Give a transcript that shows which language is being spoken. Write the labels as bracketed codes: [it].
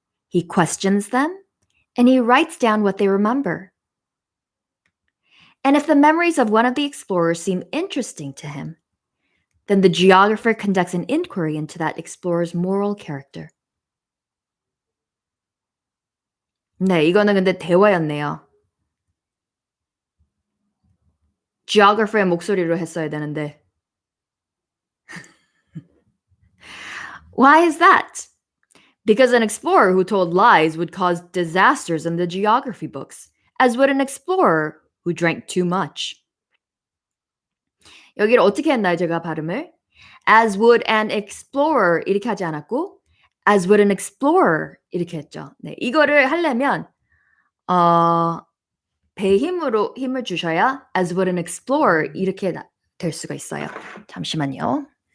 [en] He questions them, and he writes down what they remember. And if the memories of one of the explorers seem interesting to him, then the geographer conducts an inquiry into that explorer's moral character. [ko] 네, 이거는 근데 대화였네요. geographer의 목소리로 했어야 되는데. [en] Why is that? Because an explorer who told lies would cause disasters in the geography books, as would an explorer who drank too much. [ko] 여기를 어떻게 했나요, 제가 발음을? [en] As would an explorer [ko] 이렇게 하지 않았고 [en] as would an explorer [ko] 이렇게 했죠. 네, 이거를 하려면 배에 힘을 주셔야 [en] as would an explorer [ko] 이렇게 될 수가 있어요. 잠시만요.